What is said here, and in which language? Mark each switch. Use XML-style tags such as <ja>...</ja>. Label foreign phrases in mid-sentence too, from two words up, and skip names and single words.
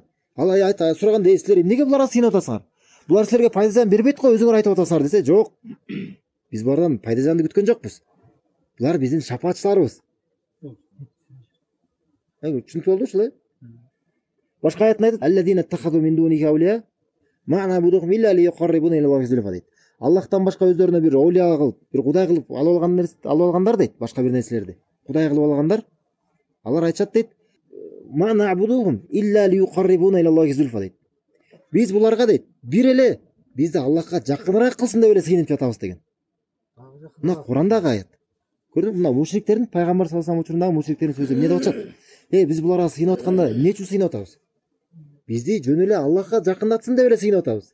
<ky>Ал сураганда силер эмнеге буларга сыйынып атасыңар? Булар силерге пайда зыян бербейт го, өзүңөр айтып атасыңар десе, жок. Биз булардан пайда зыянды күткөн жокпуз. Булар биздин шапаатчыларыбыз. Түшүнүктүү болду ушул? Башка аятында айтат:</ky> <ar>"الذين اتخذوا من دونه أولياء ما نعبدهم إلا ليقربونا إلى الله زلفى" дейт.</ar> <ky>Аллахтан башка өздөрүнө бир аулия кылып, бир кудай кылып алып алгандар дейт, башка бир нерселерди. Кудай кылып алгандар. Алар айтышат дейт:</ky> <ar>"ما نعبدهم إلا ليقربونا إلى الله زلفى" дейт.</ar> <ky>Биз буларга дейт, бир эле бизди Аллахка жакыныраак кылсын деп эле сыйынып жатабыз деген. Мына Курандагы аят. Көрдүңбү? Мына мушриктердин пайгамбар</ky> <ar>صلى الله عليه</ar> <ky>учурундагы мушриктердин сөзү эмне деп атышат? Биз буларга сыйынып атканда эмне үчүн сыйынып атабыз? Бизди жөн эле Аллахка жакындатсын деп эле сыйынып атабыз.</ky>